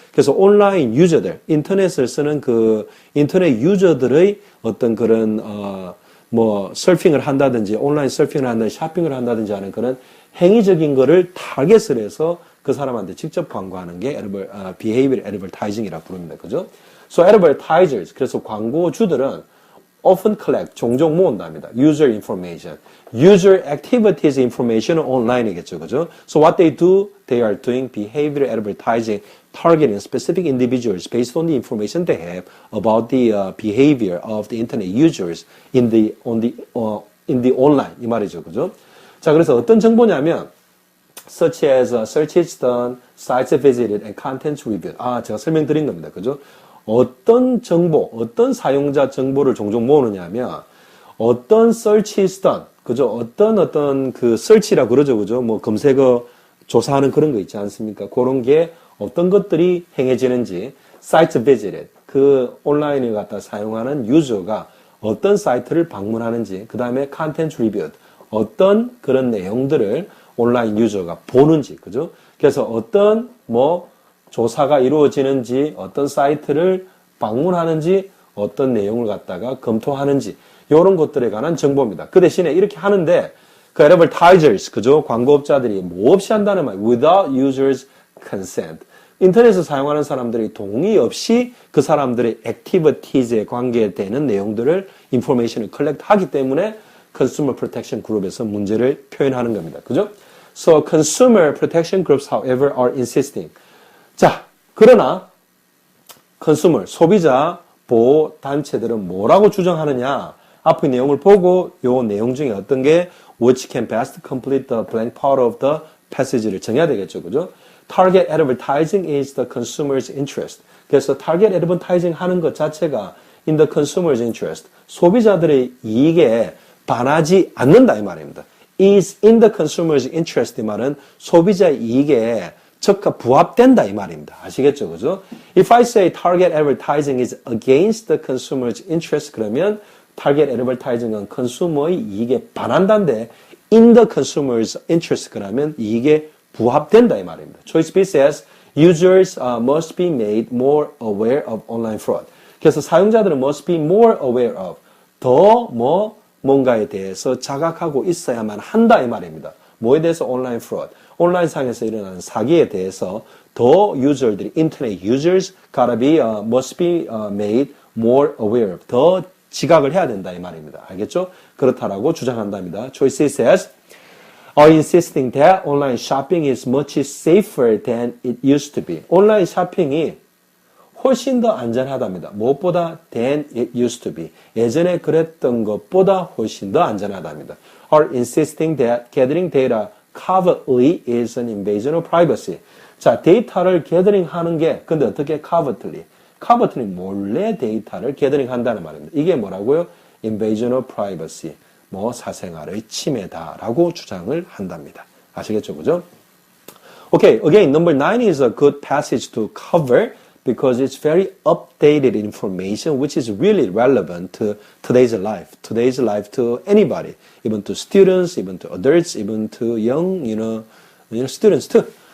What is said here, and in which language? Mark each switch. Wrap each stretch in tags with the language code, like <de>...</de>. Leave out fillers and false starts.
<ko>그래서 온라인 유저들, 인터넷을 쓰는 그 인터넷 유저들의 어떤 그런, 서핑을 한다든지, 온라인 서핑을 한다든지, 쇼핑을 한다든지 하는 그런 행위적인 거를 타겟을 해서 그 사람한테 직접 광고하는 게</ko> <en>behavioral advertising</en> <ko>이라 부릅니다. 그죠?</ko> <en>So advertisers,</en> <ko>그래서 광고주들은</ko> <en>often collect,</en> <ko>종종 모은답니다.</ko> <en>user information. user activities information</en> <ko>은 온라인이겠죠. 그죠?</ko> <en>So what they do, they are doing behavioral advertising targeting specific individuals based on the information they have about the behavior of the internet users in the online.</en> <ko>이 말이죠. 그죠? 자, 그래서 어떤 정보냐면</ko> <en>such as searches done, sites visited, and content reviewed.</en> <ko>제가 설명드린 겁니다. 그죠? 어떤 정보, 어떤 사용자 정보를 종종 모으느냐 하면 어떤</ko> <en>searches done,</en> <ko>그죠? 어떤 그 search라 그러죠. 그죠? 뭐 검색어 조사하는 그런 거 있지 않습니까? 그런 게 어떤 것들이 행해지는지</ko> <en>sites visited,</en> <ko>그 온라인을 갖다 사용하는 유저가 어떤 사이트를 방문하는지, 그 다음에</ko> <en>content reviewed,</en> <ko>어떤 그런 내용들을 온라인 유저가 보는지, 그죠? 그래서 어떤 조사가 이루어지는지, 어떤 사이트를 방문하는지, 어떤 내용을 갖다가 검토하는지 이런 것들에 관한 정보입니다. 그 대신에 이렇게 하는데 그 advertisers, 그죠? 광고업자들이 뭐 없이 한다는 말,</ko> <en>without users' consent.</en> <ko>인터넷을 사용하는 사람들이 동의 없이 그 사람들의 activities에 관계되는 내용들을 information을 collect 하기 때문에 Consumer Protection Group에서 문제를 표현하는 겁니다. 그죠?</ko> <en>So Consumer Protection Groups, however, are insisting.</en> <ko>자, 그러나 consumer, 소비자 보호 단체들은 뭐라고 주장하느냐? 앞의 내용을 보고 요 내용 중에 어떤 게</ko> <en>which can best complete the blank part of the passage</en> <ko>를 정해야 되겠죠. 그죠?</ko> <en>Target advertising is the consumer's interest. 그래서 target advertising 하는 것 자체가 in the consumer's interest.</en> <ko>소비자들의 이익에 반하지 않는다 이 말입니다.</ko> <en>is in the consumer's interest</en> <ko>이 말은 소비자의 이익에 적합 부합된다 이 말입니다. 아시겠죠? 그죠?</ko> <en>If I say target advertising is against the consumer's interest</en> <ko>그러면 target advertising은 consumer의 이익에 반한다인데</ko> <en>in the consumer's interest</en> <ko>그러면 이익에 부합된다 이 말입니다.</ko> <en>Choice B says users must be made more aware of online fraud.</en> <ko>그래서 사용자들은</ko> <en>must be more aware of</en> <ko>더 뭔가에 대해서 자각하고 있어야만 한다 이 말입니다. 뭐에 대해서 온라인 fraud, 온라인상에서 일어나는 사기에 대해서 더 유저들이 인터넷</ko> <en>users gotta be must be made more aware of</en> <ko>더 지각을 해야 된다 이 말입니다. 알겠죠? 그렇다라고 주장한답니다.</ko> <en>Choice says are insisting that online shopping is much safer than it used to be.</en> <ko>온라인 쇼핑이 훨씬 더 안전하답니다.</ko> <en>무엇보다 than it used to be.</en> <ko>예전에 그랬던 것보다 훨씬 더 안전하답니다.</ko> <en>Are insisting that gathering data covertly is an invasion of privacy.</en> <ko>자, 데이터를 gathering 하는 게 근데 어떻게 covertly? covertly 몰래 데이터를 gathering 한다는 말입니다. 이게 뭐라고요?</ko> <en>invasion of privacy.</en> <ko>뭐 사생활의 침해다라고 주장을 한답니다. 아시겠죠? 그죠?</ko> <en>Okay, again, number 9 is a good passage to cover because it's very updated information which is really relevant to today's life to anybody, even to students, even to adults, even to young, students too.</en>